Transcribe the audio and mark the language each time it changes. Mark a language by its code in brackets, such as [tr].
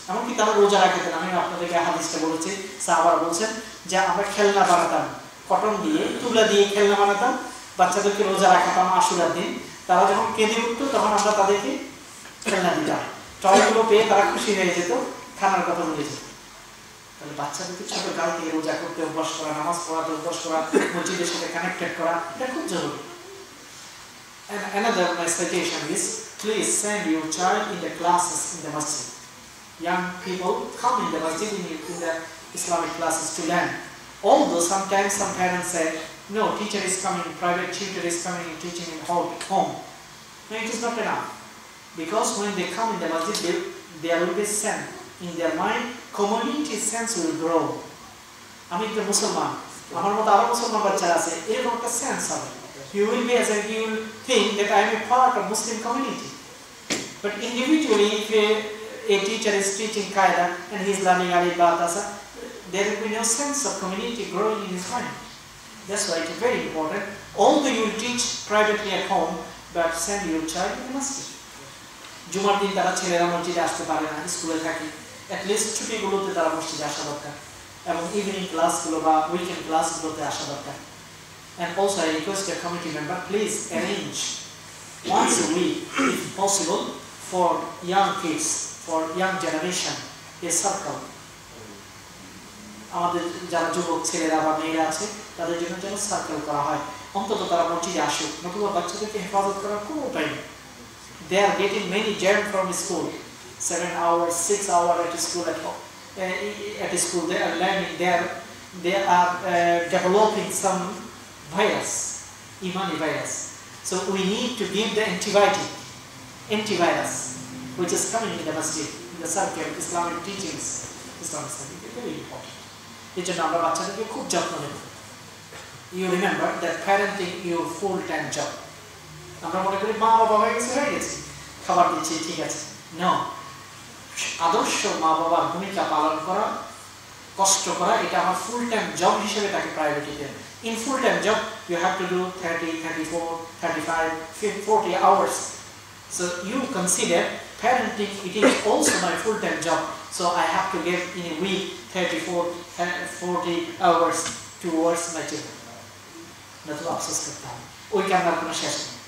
[bn] এমনকি তারা রোজা রাখতেন। আমি আপনাদেরকে হাদিসটা বলেছি, সাহাবারা বলছেন যে আমরা খেলনা বানাতাম, কটন দিয়ে তুলা দিয়ে খেলনা বানাতাম, বাচ্চাদেরকে রোজা রাখাতাম আশুরার দিন, তারা যখন কেঁদে উঠতো তখন আমরা তাদেরকে খেলনা দিতাম, টয়গুলো পেয়ে তারা খুশি হয়ে যেত, খানার কথা বলে যেত। তাহলে বাচ্চাদেরকে ছোট কাল থেকে রোজা করতে অভ্যাস করা, নামাজ পড়াতে অভ্যাস করা, মসজিদের সাথে কানেক্টেড করা, এটা খুব জরুরি। [en] And another my suggestion is, please send your child in the classes in the masjid. Young people come in the masjid in the Islamic classes to learn. Although sometimes some parents say, no, teacher is coming, private tutor is coming and teaching in home. No, it is not enough. Because when they come in the masjid, there will be sense in their mind, community sense will grow. [bn] আমি একটা মুসলমান, আমার মতো আরো মুসলমান বাচ্চা আছে, এরকম একটা সেন্স হবে। [en] You will be as a, you will think that I am a part of Muslim community. But individually, if a teacher is teaching Qaeda and he is learning Alif Ba Ta Sa, there will be no sense of community growing in his mind. That's why it is very important. Although you will teach privately at home, but send your child in the masjid. [bn] জুমার দিন তারা ছেলেরা মসজিদে আসতে পারে না, স্কুলে থাকে, অ্যাটলিস্ট ছুটিগুলোতে তারা মসজিদে আসা দরকার, এবং ইভিনিং ক্লাসগুলো বা উইকেন্ড ক্লাসগুলোতে আসা দরকার। [en] And also I request the committee member, please arrange once a week, if possible, for young kids, for young generation, a circle. [bn] আমাদের যারা যুবক ছেলেরা বা মেয়েরা আছে তাদের জন্য যেন সার্কেল করা হয়, অন্তত তারা মসজিদে আসুক, নতুবা বাচ্চাদেরকে হেফাজত করার কোনো উপায় নেই। [en] They are getting many germs from school, 7 hours, 6 hours at school at home. At school they are learning, they are developing some virus, Imani virus. So we need to give the antivirus, which is coming in the masjid, in the circle, Islamic teachings, Islamic studies, very important. [bn] এই জন্য আমরা বাচ্চাদেরকে খুব যত্ন নেব। [en] You remember that parenting your full-time job. [bn] আমরা মনে করি মা বাবা হয়ে গেছে, খাবার দিচ্ছি, ঠিক আছে। No, আদর্শ মা বাবার ভূমিকা পালন করা, কষ্ট করা, এটা আমার ফুল-টাইম জব হিসেবে তাকে priority then. [en] In full-time job, you have to do 30, 34, 35, 40 hours. So you consider parenting, it is also my full-time job. So I have to give in a week 34, 40 hours towards my children. That's what I'm saying. We cannot finish.